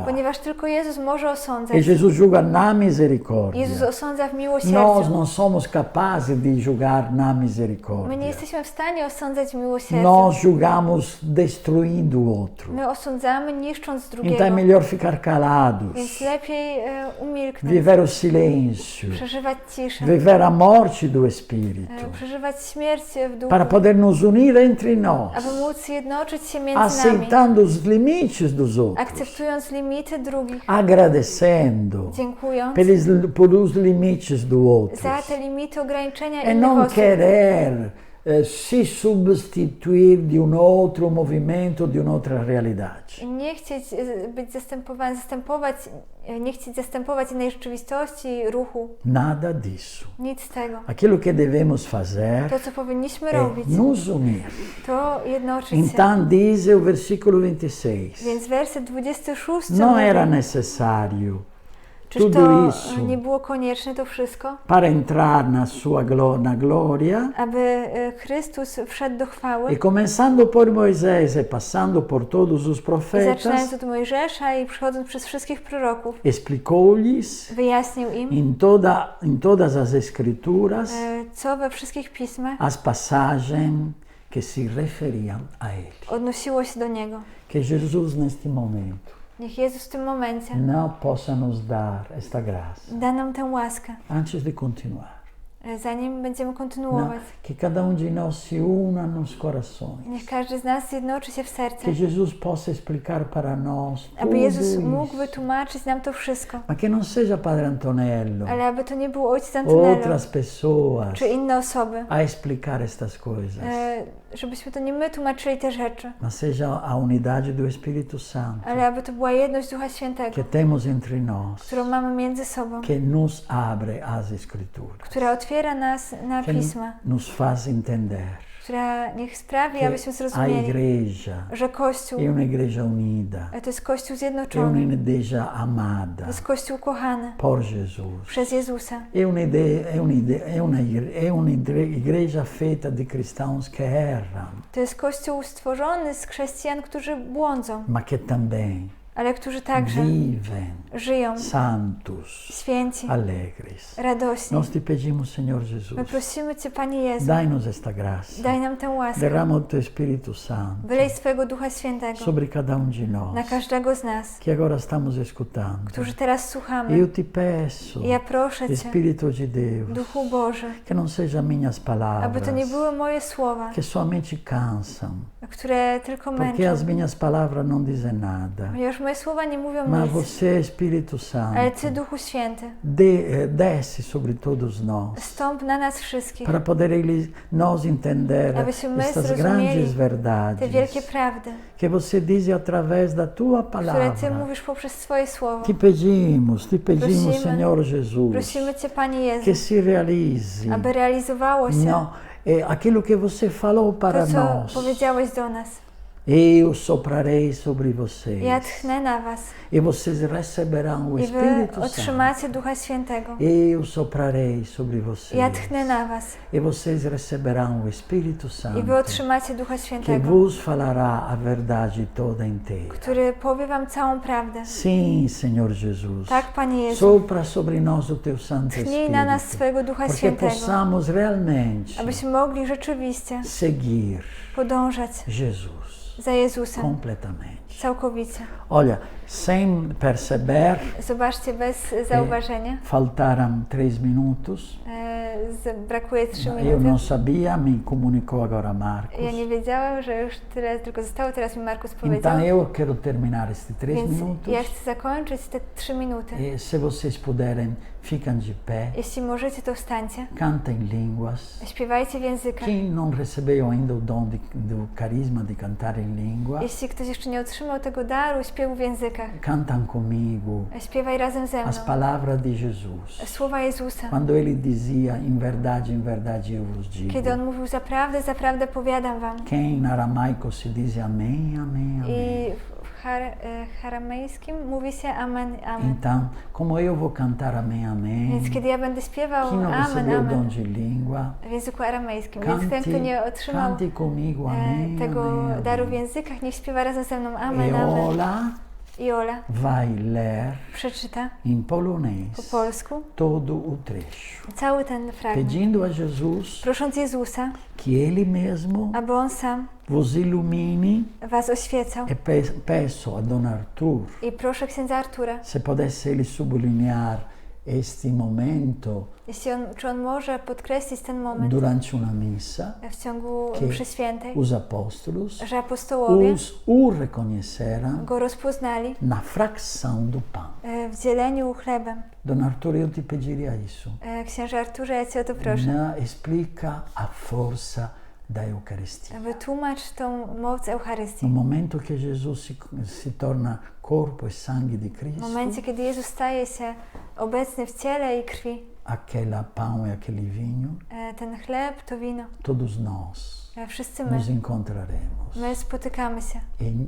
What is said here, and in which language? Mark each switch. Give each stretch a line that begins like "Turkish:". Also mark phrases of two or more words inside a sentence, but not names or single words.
Polish: ponieważ tylko Jezus może
Portuguese: E
Polish: osądzać.
Portuguese: Jesus julga na misericórdia.
Polish: Jezus osądza w
Portuguese: Nós
Polish: miłosierdziu.
Portuguese: não somos capazes de julgar na
Polish: My nie
Portuguese: misericórdia.
Polish: jesteśmy w stanie osądzać w miłosierdziu.
Portuguese: Nós julgamos destruindo o outro.
Polish: My osądzamy, niszcząc drugiego.
Portuguese: Então é melhor ficar calados,
Polish: Więc lepiej umilknąć,
Portuguese: viver o silêncio,
Polish: przeżywać ciszę,
Portuguese: viver a morte do Espírito,
Polish: przeżywać śmierć w duchu,
Portuguese: para poder nos unir entre
Polish: aby
Portuguese: nós,
Polish: móc jednoczyć się między nami,
Portuguese: aceitando os limites dos outros,
Polish: akceptując limity drugich,
Portuguese: agradecendo
Polish: dziękując
Portuguese: por os limites do outro,
Polish: za te limity ograniczenia
Portuguese: e
Polish: innych
Portuguese: não
Polish: osób.
Portuguese: querer se substituir de outro movimento, de outra realidade.
Polish: Nie chcieć być nie chcieć zastępować innej rzeczywistości, ruchu.
Portuguese: Nada disso.
Polish: Nic z tego.
Portuguese: Aquilo que devemos fazer
Polish: To, co powinniśmy
Portuguese: é
Polish: robić,
Portuguese: nos unir.
Polish: to jednoczyć się.
Portuguese: Então diz o versículo 26.
Polish: Więc werset 26
Portuguese: Não
Polish: mówi,
Portuguese: era necessário
Polish: Czyż
Portuguese: tudo
Polish: to
Portuguese: isso
Polish: nie było konieczne to wszystko,
Portuguese: para entrar na sua na gloria,
Polish: aby Chrystus wszedł do chwały?
Portuguese: e começando por Moisés e passando por todos os
Polish: I
Portuguese: profetas,
Polish: zaczynając od Mojżesza i przechodząc przez wszystkich proroków,
Portuguese: explicou-lhes
Polish: wyjaśnił im,
Portuguese: em todas as escrituras
Polish: co we wszystkich pismach
Portuguese: as passagens que se referiam a ele.
Polish: odnosiło się do Niego.
Portuguese: Que Jesus neste momento
Polish: Niech Jezus w tym momencie
Portuguese: não possa nos dar esta graça.
Polish: da nam tę łaskę,
Portuguese: Antes de continuar,
Polish: zanim będziemy
Portuguese: não,
Polish: kontynuować.
Portuguese: que cada de nós se una nos corações.
Polish: Niech każdy z nas zjednoczy się w serce,
Portuguese: Que Jesus possa explicar para nós tudo
Polish: aby Jezus
Portuguese: isso.
Polish: mógł wytłumaczyć nam to wszystko,
Portuguese: Mas que não seja Padre Antonello,
Polish: ale aby to nie był Ojciec Antonello
Portuguese: outras pessoas
Polish: czy inne osoby,
Portuguese: a explicar estas coisas,
Polish: żebyśmy to nie my tłumaczyli te rzeczy,
Portuguese: mas seja a unidade do Espírito Santo
Polish: ale aby to była jedność Ducha Świętego,
Portuguese: que temos entre nós,
Polish: którą mamy między sobą,
Portuguese: que nos abre as Escrituras,
Polish: która otwiera nas na
Portuguese: que
Polish: Pisma,
Portuguese: nos faz entender
Polish: która niech sprawi,
Portuguese: que
Polish: abyśmy
Portuguese: a
Polish: zrozumieli,
Portuguese: Igreja
Polish: że Kościół
Portuguese: é uma Igreja unida,
Polish: to jest Kościół
Portuguese: é uma
Polish: zjednoczony,
Portuguese: Igreja
Polish: to
Portuguese: amada
Polish: jest Kościół kochany
Portuguese: por Jesus.
Polish: przez Jezusa.
Portuguese: É uma igreja feita de cristãos que erram,
Polish: To jest Kościół stworzony z chrześcijan, którzy błądzą,
Portuguese: mas que também
Polish: ale którzy także
Portuguese: vivem
Polish: żyją
Portuguese: santos,
Polish: święci,
Portuguese: alegres.
Polish: radośni.
Portuguese: Nós te pedimos, Senhor Jesus,
Polish: My prosimy Cię, Panie Jezu,
Portuguese: dai-nos esta graça.
Polish: daj nam tę łaskę.
Portuguese: Derrama o Teu Espírito Santo
Polish: Wylej swojego Ducha Świętego
Portuguese: sobre cada de
Polish: na
Portuguese: nós
Polish: każdego z nas,
Portuguese: que agora estamos escutando.
Polish: którzy teraz słuchamy.
Portuguese: Eu te peço,
Polish: I ja proszę Cię,
Portuguese: Espírito de Deus,
Polish: Duchu Boży,
Portuguese: que não sejam minhas
Polish: aby
Portuguese: palavras,
Polish: to nie były moje słowa,
Portuguese: que somente cansam,
Polish: które tylko
Portuguese: porque
Polish: męczą,
Portuguese: as minhas palavras não dizem nada.
Polish: ponieważ moje słowa nie mówią
Portuguese: Mas
Polish: nic,
Portuguese: você, Espírito
Polish: ale Ty,
Portuguese: Santo,
Polish: Duchu Święty,
Portuguese: desce sobre todos nós,
Polish: stąp na nas wszystkich,
Portuguese: para poder nós entender
Polish: abyśmy my
Portuguese: estas
Polish: zrozumieli
Portuguese: grandes
Polish: te
Portuguese: verdades
Polish: wielkie prawdy,
Portuguese: que você diz através da Tua
Polish: które Ty
Portuguese: palavra.
Polish: mówisz poprzez swoje słowo.
Portuguese: Te pedimos,
Polish: Prosimy,
Portuguese: Senhor Jesus,
Polish: Prosimy Cię, Panie
Portuguese: que
Polish: Jezu,
Portuguese: se realize
Polish: aby realizowało się
Portuguese: não, aquilo que você falou para
Polish: to, co
Portuguese: nós.
Polish: powiedziałeś do nas.
Portuguese: Eu soprarei sobre vocês
Polish: Ja tchnę na Was
Portuguese: e vocês receberão o
Polish: i Wy
Portuguese: Espírito Santo.
Polish: otrzymacie Ducha Świętego.
Portuguese: Eu soprarei sobre vocês
Polish: Ja tchnę na Was
Portuguese: e vocês receberão o Espírito
Polish: i
Portuguese: Santo,
Polish: Wy otrzymacie Ducha
Portuguese: que
Polish: Świętego,
Portuguese: vos falará a verdade toda inteira.
Polish: który powie Wam całą prawdę.
Portuguese: Sim, Senhor Jesus.
Polish: Tak, Panie Jezu,
Portuguese: Sopra sobre nós o Teu Santo
Polish: tchnij na nas
Portuguese: Espírito,
Polish: swojego Ducha
Portuguese: porque
Polish: Świętego,
Portuguese: possamos realmente
Polish: abyśmy mogli rzeczywiście
Portuguese: seguir
Polish: podążać
Portuguese: Jesus
Polish: za Jezusem
Portuguese: completamente.
Polish: całkowicie.
Portuguese: Olha, sem perceber,
Polish: Zobaczcie, bez zauważenia,
Portuguese: faltaram 3 minutos.
Polish: brakuje 3
Portuguese: Eu
Polish: minuty.
Portuguese: não sabia, me comunicou agora Marcos.
Polish: Ja nie wiedziałam, że już tyle tylko zostało, teraz mi Markus powiedział.
Portuguese: Então eu quero terminar estes 3
Polish: Więc
Portuguese: minutos.
Polish: ja chcę zakończyć te 3 minuty.
Portuguese: E se vocês puderem, ficam de pé,
Polish: Jeśli możecie, to wstańcie.
Portuguese: cantem línguas.
Polish: Śpiewajcie w językach.
Portuguese: Quem não recebeu ainda o dom do carisma de cantar em língua,
Polish: Jeśli ktoś jeszcze nie otrzymał tego daru śpiewu w językach,
Portuguese: cantam comigo
Polish: śpiewaj razem ze mną.
Portuguese: as palavras de Jesus.
Polish: Słowa Jezusa.
Portuguese: Quando ele dizia, em verdade eu vos digo.
Polish: Kiedy On mówił, zaprawdę powiadam wam.
Portuguese: Que em aramaico se diz amém, amém, amém.
Polish: I w aramejskim mówi się amen, amen.
Portuguese: Então, como eu vou cantar amém, amém,
Polish: Więc kiedy ja będę śpiewał
Portuguese: quem não
Polish: amen,
Portuguese: recebeu o dom
Polish: amen
Portuguese: de língua,
Polish: w języku aramejskim, więc ten, kto nie otrzymał
Portuguese: cante comigo, amém,
Polish: tego
Portuguese: amém,
Polish: daru w
Portuguese: amém.
Polish: językach, niech śpiewa razem ze mną
Portuguese: E
Polish: amen, amen.
Portuguese: Ola
Polish: I Ola
Portuguese: vai ler
Polish: przeczyta
Portuguese: em
Polish: po
Portuguese: polonês
Polish: polsku
Portuguese: todo o trecho,
Polish: cały ten fragment,
Portuguese: pedindo a Jesus
Polish: prosząc Jezusa,
Portuguese: que Ele mesmo
Polish: aby On sam
Portuguese: vos ilumine.
Polish: was oświecał.
Portuguese: E peço a Dom Arthur
Polish: I proszę księdza Artura,
Portuguese: se pudesse ele sublinhar este momento
Polish: czy on może podkreślić ten moment
Portuguese: durante uma missa,
Polish: w ciągu
Portuguese: que
Polish: mszy świętej,
Portuguese: os apóstolos
Polish: że apostołowie
Portuguese: o reconheceram
Polish: go rozpoznali
Portuguese: na fracção do pão.
Polish: w dzieleniu chlebem.
Portuguese: Dom Arthur, eu te pediria isso.
Polish: Księże Arturze, ja Cię o to proszę,
Portuguese: Não explica a força da Eucaristia.
Polish: wytłumacz tą moc Eucharystii.
Portuguese: No momento que Jesus se torna corpo e sangue de
Polish: W
Portuguese: Cristo,
Polish: momencie, kiedy Jezus staje się obecny w ciele i krwi,
Portuguese: aquela pão e aquele vinho,
Polish: ten chleb, to wino,
Portuguese: todos nós
Polish: wszyscy my,
Portuguese: nos encontraremos
Polish: my spotykamy się